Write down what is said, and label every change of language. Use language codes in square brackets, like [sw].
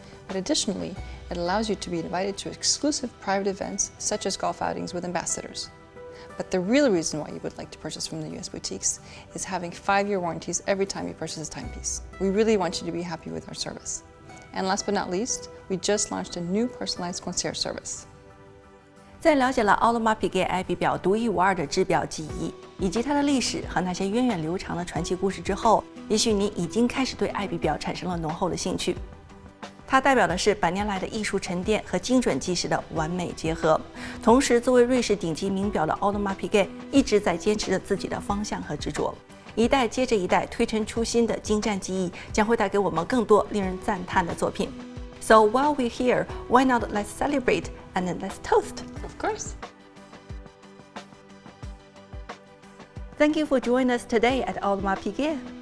[en] But additionally, it allows you to be invited to exclusive private events, such as golf outings with ambassadors. But the real reason why you would like to purchase from the US boutiques is having 5-year warranties every time you purchase a timepiece. We really want you to be happy with our service. And last but not least, we just launched a new personalized concierge service. [zh] 在了解了奥德玛皮盖爱彼表独一无二的制表技艺，以及它的历史和那些源远流长的传奇故事之后，也许你已经开始对爱彼表产生了浓厚的兴趣。它代表的是百年来的艺术沉淀和精准计时的完美结合。同时，作为瑞士顶级名表的奥德玛皮盖一直在坚持着自己的方向和执着，一代接着一代推陈出新的精湛技艺将会带给我们更多令人赞叹的作品。 [en] So while we're here, why not let's celebrate and let's toast? Of course. Thank you for joining us today at Audemars Piguet.